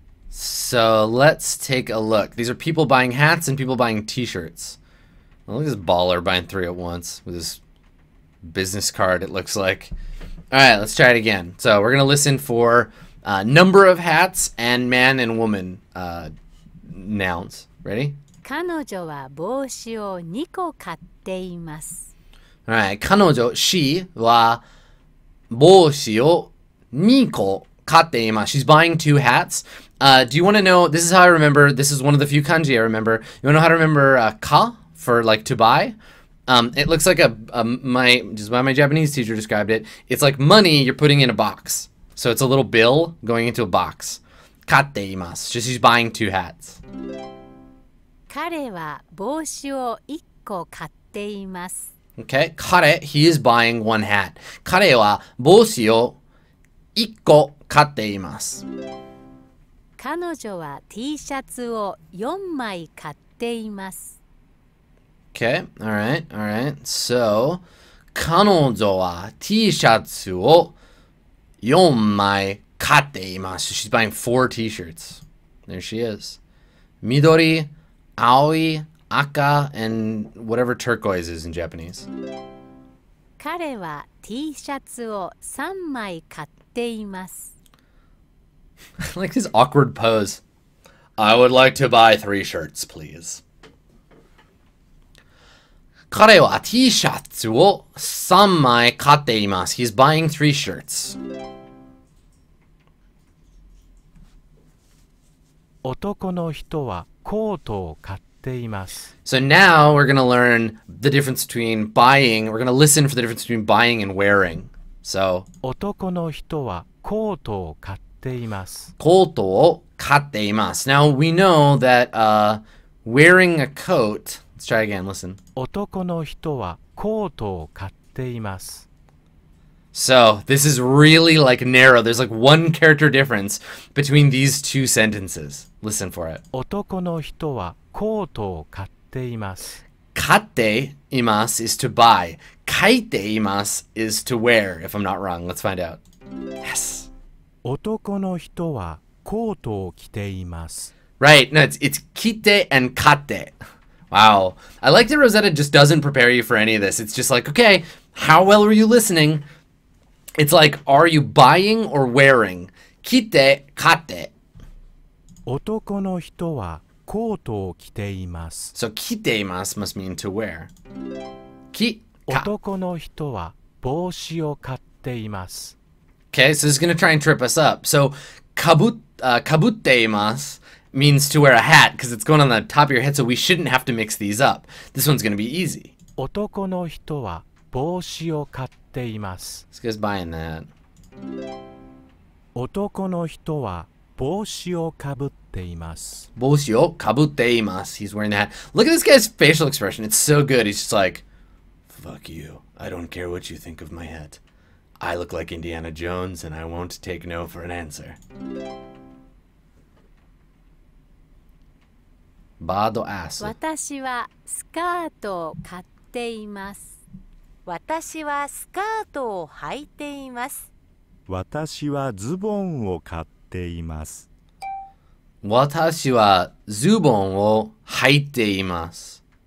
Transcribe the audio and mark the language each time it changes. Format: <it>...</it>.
<en>So let's take a look. These are people buying hats and people buying t-shirts. Look at this baller buying 3 at once with his business card, it looks like. All right, let's try it again. So we're going to listen for number of hats and man and woman nouns. Ready?</en> <ja>彼女は帽子を2個買っています。</ja> <en>All right, 彼女 she</en> <ja>は帽子を2個買っています。</ja> <en>She's buying 2 hats. Do you want to know, this is how I remember, this is one of the few kanji I remember. You want to know how to remember ka for like to buy? It looks like just how my Japanese teacher described it. It's like money you're putting in a box. So it's a little bill going into a box.</en> <ja>買っています.</ja> <en>She's buying 2 hats.</en> <ja>彼は帽子を1個買っています。</ja> <en>Okay, 彼 he is buying 1 hat.</en> <ja>彼は帽子を1個買っています。彼女は T シャツを4枚買っています。</ja> <en>Okay, alright.</en> <ja>So, 彼女は T シャツを4枚買っています。</ja> <en>She's buying 4 t-shirts. There she is.</en> <ja>緑、青い、赤</ja> <en>and whatever turquoise is in Japanese.</en> <ja>彼は T シャツを3枚買っています。</ja> <en>I like his awkward pose. I would like to buy 3 shirts, please.</en> <ja>彼は T シャツを3枚買っています。</ja> <en>He's buying 3 shirts.</en> <ja>男の人はコートを買っています。</ja> <en>So now we're going to learn the difference between buying. We're going to listen for the difference between buying and wearing. So</en> <ja>男の人はコートを買っています。コートを買っています。</ja> <en>Now we know that wearing a coat. Let's try again. Listen.</en> <ja>男の人はコートを買っています。</ja> <en>So this is really like narrow. There's like 1 character difference between these 2 sentences. Listen for it.</en> <ja>男の人はコートを買っています。買っています</ja> <en>is to buy.</en> <ja>書いています</ja> <en>is to wear, if I'm not wrong. Let's find out. Yes.</en> <ja>男の人はコートを着ています。</ja> <en>Right. No, it's kite and kate. Wow. I like that Rosetta just doesn't prepare you for any of this. It's just like, okay, how well were you listening? It's like, are you buying or wearing? Kite, kate.</en> <ja>男の人はコートを着ています。</ja> <en>So kiteimasu must mean to wear. Ki, ka.</en> <ja>男の人は帽子を買っています。</ja> <en>Okay, so this is going to try and trip us up. So kabutteimasu means to wear a hat because it's going on the top of your head, so we shouldn't have to mix these up. This one's going to be easy.</en> <ja>男の人は帽子を買っています。</ja> <en>This guy's buying that.</en> <ja>男の人は帽子をかぶっています。 Boshi o kabutteimasu.</ja> <en>He's wearing that. Look at this guy's facial expression. It's so good. He's just like, fuck you. I don't care what you think of my hat. I look like Indiana Jones, and I won't take no for an answer. Bado asu.</en> <ja>私はスカートを買っています。私はスカートを履いています。私はズボンを買っています。 Watashi wa zubon wo haite imasu.</ja>